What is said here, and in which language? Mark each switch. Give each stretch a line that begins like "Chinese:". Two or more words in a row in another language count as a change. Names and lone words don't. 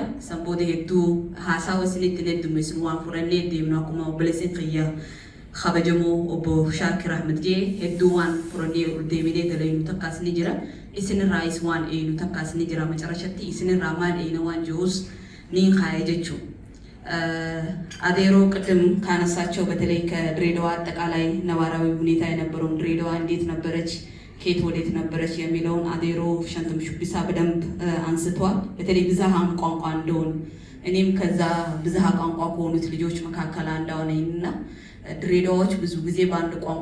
Oromo: San booda hedduu haasaa wasinitti heddummeessuun waan fudhannee deemnu akkuma obboleessin kiyya kabajamoo obbo Shaakir Ahmed jee hedduu waan fudhannee ol deebinee dalaynu takkaas ni jira. Isinirraayis waan eeynu takkaas ni jira. Macarashatti isinirraa maal eeyna waan jiruus niin kaayee jechuudha.
Amharic: አዴሮ ቅድም ካነሳቸው በተለይ ከድሬዳዋ አጠቃላይ ነባራዊ ሁኔታ የነበረውን ድሬዳዋ እንዴት ነበረች፣ ከየት ወዴት ነበረች የሚለውን አዴሮ ሸንተም ሹቢሳ በደንብ አንስቷል። በተለይ ብዝሃም ቋንቋ እንደሆነ እኔም ከዛ ብዝሃ ቋንቋ ከሆኑት ልጆች መካከል አንዷ ነኝና ድሬዳዎች ብዙ ጊዜ በአንድ ቋንቋ